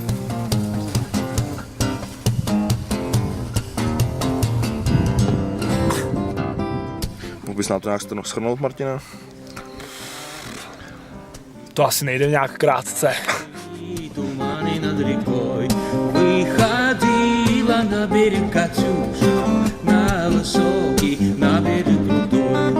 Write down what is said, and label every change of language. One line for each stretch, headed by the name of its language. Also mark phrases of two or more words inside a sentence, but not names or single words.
Czech: Mohl bys nám to nějak shrnout, Martina? To asi nejde nějak krátce.
Russian: Туманы над рекой, выходила на берег Катюша, на высокий, на берег крутой.